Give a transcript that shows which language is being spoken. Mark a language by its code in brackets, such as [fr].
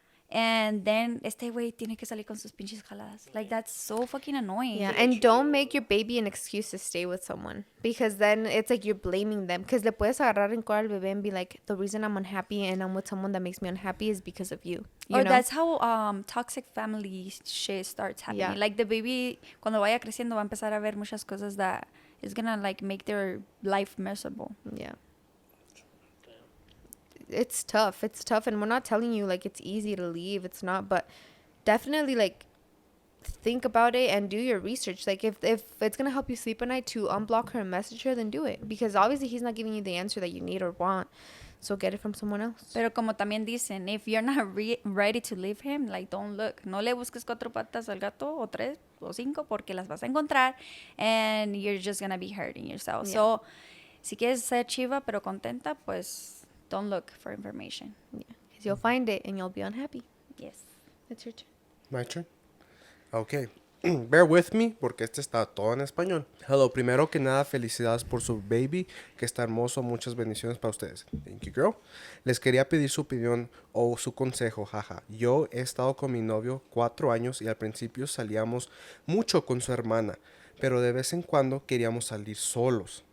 [en] And then [es] este güey tiene que salir con sus pinches jaladas. [en] Like, that's so fucking annoying. Yeah, and don't make your baby an excuse to stay with someone, because then it's like you're blaming them. Because [es] le puedes agarrar en al bebé [en] and be like, the reason I'm unhappy and I'm with someone that makes me unhappy is because of you. You Or know? that's how toxic family shit starts happening. Yeah. Like, the baby, [es] cuando vaya creciendo, va a empezar a ver muchas cosas [en] that is gonna, like, make their life miserable. Yeah. It's tough. It's tough. And we're not telling you, like, it's easy to leave. It's not. But definitely, like, think about it and do your research. Like, if it's going to help you sleep at night to unblock her and message her, then do it. Because obviously he's not giving you the answer that you need or want. So get it from someone else. [es] Pero como también dicen, [en] if you're not ready to leave him, like, don't look. [es] No le busques 4 patas al gato, o 3, o 5, porque las vas a encontrar, [en] and you're just gonna be hurting yourself. Yeah. [es] So, si quieres ser chiva pero contenta, pues [en] don't look for information. Yeah. Because you'll find it and you'll be unhappy. Yes. It's your turn. My turn? Okay. Bear with me, [es] porque este está todo en español. Hello, primero que nada, felicidades por su baby, que está hermoso. Muchas bendiciones para ustedes. [en] Thank you, girl. [es] Les quería pedir su opinión o su consejo, jaja. Yo he estado con mi novio 4 años y al principio salíamos mucho con su hermana, pero de vez en cuando queríamos salir solos.